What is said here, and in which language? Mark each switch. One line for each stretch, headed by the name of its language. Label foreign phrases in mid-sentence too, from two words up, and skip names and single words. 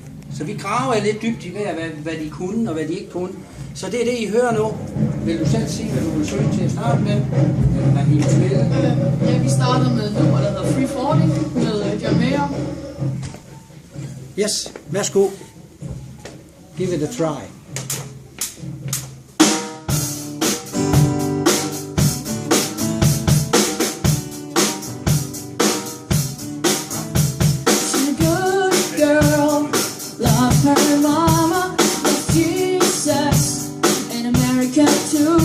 Danish: Så vi graver lidt dybt i hvad de kunne og hvad de ikke kunne. Så det er det, I hører nu. Vil du selv sige, hvad du vil søge til at starte med? Eller hvad I vil spille? Ja, vi starter med et nummer, der hedder Free Falling med John Mayer. Yes, værsgo.
English: Give it a try. Her mama loves Jesus and America too.